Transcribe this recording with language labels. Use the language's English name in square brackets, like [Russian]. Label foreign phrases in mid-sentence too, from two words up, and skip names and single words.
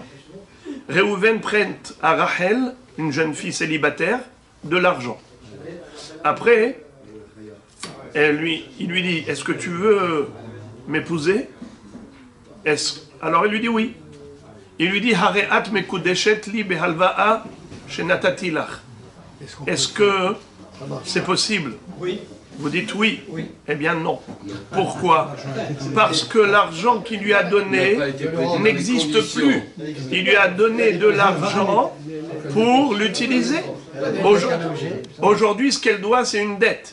[French] Réhouven prête à Rachel, une jeune fille célibataire, de l'argent. Après, il lui dit, est-ce que tu veux m'épouser? Alors il lui dit oui. Il lui dit, [Hebrew] הרי את מקודשת לי בהלוואה שנתתי לך. [French] Est-ce que c'est possible? Oui. Vous dites oui. Eh bien non. Pourquoi? Parce que l'argent qu'il lui a donné n'existe plus. Il lui a donné de l'argent pour l'utiliser. Aujourd'hui, ce qu'elle doit, c'est une dette.